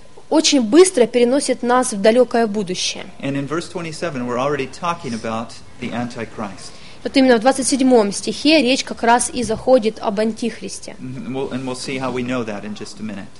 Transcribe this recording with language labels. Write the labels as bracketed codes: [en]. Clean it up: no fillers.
[ru] Очень быстро переносит нас в далекое будущее. [en] And in verse 27 we're already talking about the Antichrist. [ru] Вот именно в 27 стихе речь как раз и заходит об Антихристе. [en] And we'll see how we know that in just a minute.